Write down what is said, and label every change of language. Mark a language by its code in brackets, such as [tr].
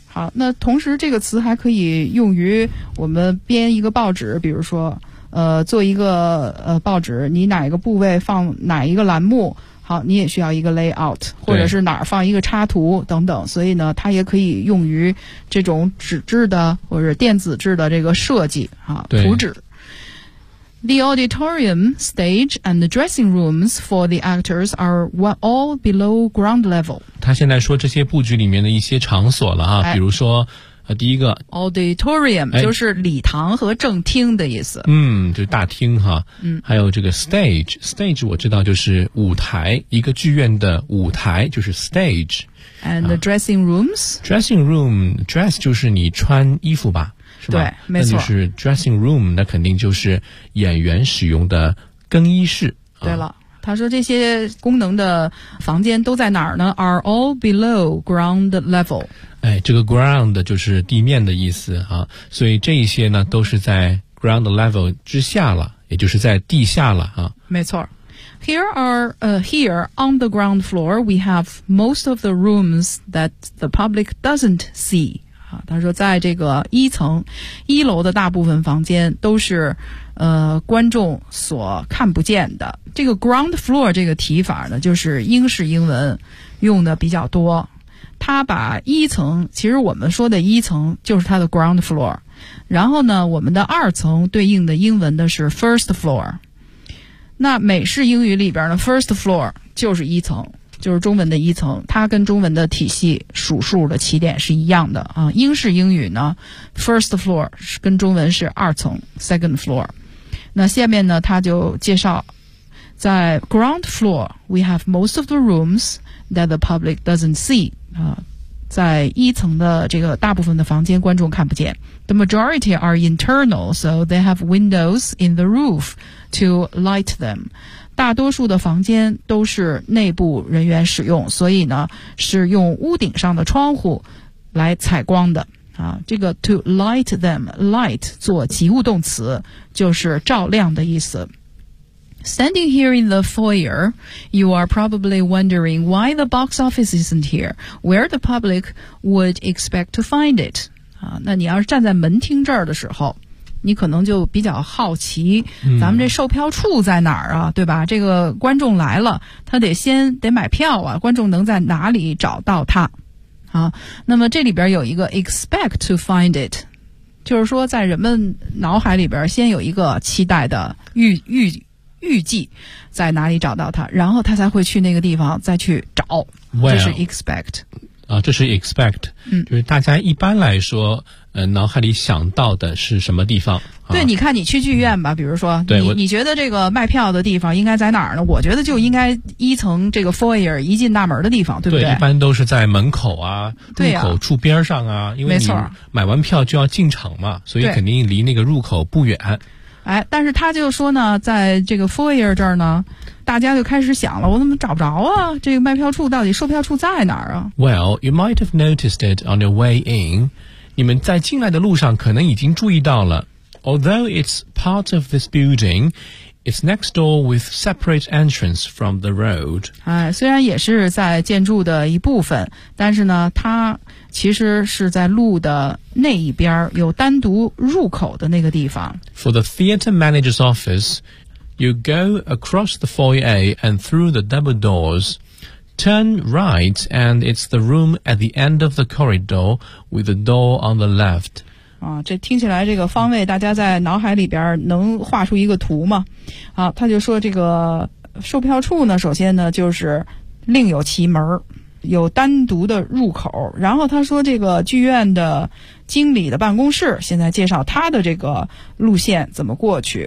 [zh] 好，那同时这个词还可以用于我们编一个报纸，比如说做一个报纸，你哪一个部位放哪一个栏目。好，你也需要一个 layout, 或者是哪儿放一个插图等等，所以呢它也可以用于这种纸质的或者电子制的这个设计啊，图纸。 [en] The auditorium, stage and the dressing rooms for the actors are all below ground level. [zh] 他现在说这些布局里面的一些场所了啊、哎、比如说第一个 auditorium、哎、就是礼堂和正厅的意思，嗯，就是大厅哈，嗯，还有这个 stage 我知道就是舞台，一个剧院的舞台就是 stage, [en] and the dressing rooms、 [zh] 啊、dressing room dress 就是你穿衣服吧，是吧？对，没错，那就是 dressing room, 那肯定就是演员使用的更衣室、啊、对了，他说这些功能的房间都在哪儿呢？ [en] Are all below ground level。 [zh] 哎，这个 ground 就是地面的意思啊，所以这一些呢都是在 ground level 之下了，也就是在地下了啊。没错。 [en] Here are, here on the ground floor, we have most of the rooms that the public doesn't see. [zh] 啊，他说在这个一层，一楼的大部分房间都是观众所看不见的。这个 ground floor 这个提法呢，就是英式英文用的比较多，它把一层，其实我们说的一层就是它的 ground floor, 然后呢我们的二层对应的英文的是 first floor, 那美式英语里边呢 first floor 就是一层，就是中文的一层，它跟中文的体系数数的起点是一样的啊。英式英语呢 first floor 是跟中文是二层 second floor, 那下面呢它就介绍在 ground floor, [en] we have most of the rooms that the public doesn't see. [zh] 啊，在一层的这个大部分的房间观众看不见。 [en] The majority are internal, so they have windows in the roof to light them. [zh] 大多数的房间都是内部人员使用，所以呢，是用屋顶上的窗户来采光的。啊，这个 [en] to light them, [zh] light 做及物动词，就是照亮的意思。 [en] Standing here in the foyer, you are probably wondering why the box office isn't here, where the public would expect to find it. [zh] 啊，那你要是站在门厅这儿的时候，你可能就比较好奇，咱们这售票处在哪儿啊，对吧？这个观众来了，他得买票啊，观众能在哪里找到他？啊，那么这里边有一个 [en] expect to find it。 [zh] 就是说在人们脑海里边先有一个期待的预计在哪里找到他，然后他才会去那个地方再去找。 [en] Well, [zh] 这是 expect。啊，这是 expect。嗯，就是大家一般来说脑海里想到的是什么地方。对、啊、你看你去剧院吧、嗯、比如说对你觉得这个卖票的地方应该在哪儿呢，我觉得就应该一层这个 foyer 一进大门的地方，对不对？对，一般都是在门口啊，对啊，入口处边上啊，因为你买完票就要进场嘛，所以肯定离那个入口不远。哎，但是他就说呢，在这个 foyer 这儿呢，大家就开始想了，我怎么找不着啊？这个卖票处到底售票处在哪儿啊 [en] ？Well, you might have noticed it on your way in. [zh] 你们在进来的路上可能已经注意到了。 [en] Although it's part of this building, it's next door with separate entrance from the road. [zh] 哎，虽然也是在建筑的一部分，但是呢，它其实是在路的那一边有单独入口的那个地方。 [en] For the theater manager's office, you go across the foyer and through the double doors, turn right, and it's the room at the end of the corridor with the door on the left. [zh] 啊，这听起来这个方位大家在脑海里边能画出一个图吗？啊，他就说这个售票处呢，首先呢就是另有其门，有单独的入口，然后他说这个剧院的经理的办公室，现在介绍他的这个路线怎么过去。